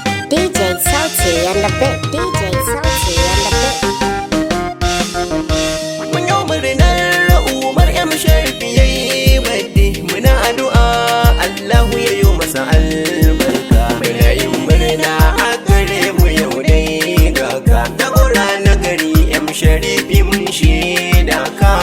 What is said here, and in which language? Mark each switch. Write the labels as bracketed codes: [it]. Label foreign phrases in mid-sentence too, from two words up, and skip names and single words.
[en] D J Sauti and the Bit, D J Sauti and the Bit. [ha] Mun yi murnar Umar M Sharif ya yi birthday. Muna addu'a Allahu ya yi masa albarka. Muna yin murna a gare mu yau dai ga ka. Jagora na gari M Sharif mun shaida ka.